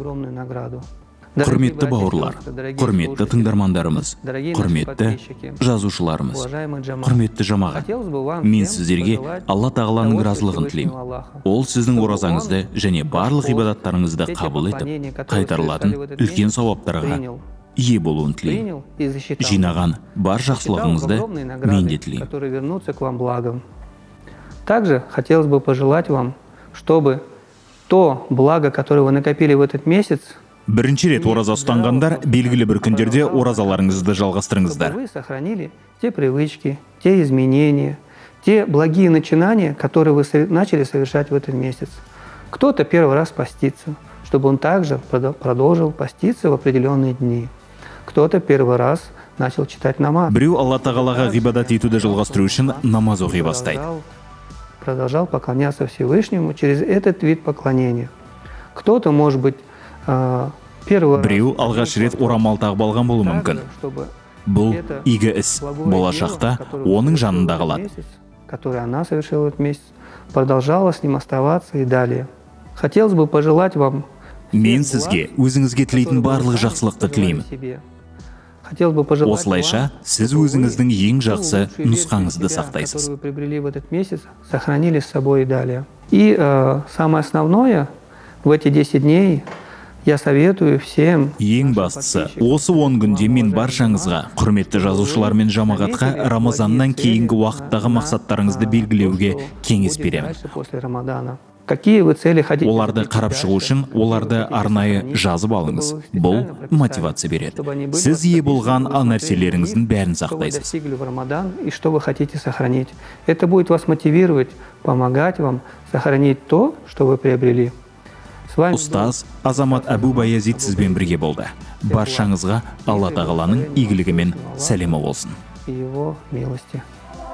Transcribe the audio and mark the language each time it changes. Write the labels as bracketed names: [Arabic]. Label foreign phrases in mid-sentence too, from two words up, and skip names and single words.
[Kazakh] Құрметті бауырлар, құрметті тыңдармандарымыз, құрметті жазушыларымыз, құрметті жамағат, мен сіздерге Алла тағаланың разылығын тілеймін. Ол сіздің оразаңызды және барлық ғибадаттарыңызды қабыл етіп, қайтарылатын үлкен сауаптарға ие болуын тілеймін. Жинаған бар жақсылығыңызды мен де тілеймін. [Russian] Также хотелось бы пожелать вам, чтобы то благо, которое вы накопили в этот месяц, [Kazakh] бірінші рет ораза ұстанғандар белгілі бір күндерде оразаларыңызды жалғастырыңыздар. [Russian] Вы сохранили те привычки, те изменения, те благие начинания, которые вы начали совершать в этот месяц. Кто-то первый раз постится, чтобы он также продолжил поститься в определенные дни. Кто-то первый раз начал читать намаз. [Kazakh] Біреу Алла тағалаға ғибадат етуді жалғастыру үшін намаз оқи бастайды. [Russian] Продолжал поклоняться Всевышнему через этот вид поклонения. Кто-то, может быть, [Kazakh] біреу алғаш рет орамал тағып алған болуы мүмкін. Бұл игі іс болашақта оның жанында қалады. [Russian] Который она совершила этот месяц, продолжала с ним оставаться и далее. Хотелось бы пожелать вам. [Kazakh] Мен сізге өзіңізге тілейтін барлық жақсылықты тілеймін. Осылайша, сіз өзіңіздің ең жақсы нұсқаңызды сақтайсыз. [Russian] Сохранили с собой и далее. И самое основное в эти 10 дней я советую всем. [Kazakh] Ең бастысы, осы 10 күнде мен баршаңызға, құрметті жазушылар мен жамағатқа Рамазаннан кейінгі уақыттағы мақсаттарыңызды белгілеуге кеңес беремін. Оларды қарап шығу үшін, оларды арнайы жазып алыңыз. Бұл мотивация береді. Сіз ие болған нәрселеріңіздің бәрін сақтайсыз. [Russian] И что вы хотите сохранить. Это будет вас мотивировать, помогать вам сохранить то, что вы приобрели. [Kazakh] Ұстаз Азамат Әбу Баязид сізбен бірге болды. Баршаңызға Алла тағаланың игілігі мен сәлемі болсын. [Russian] Его милости.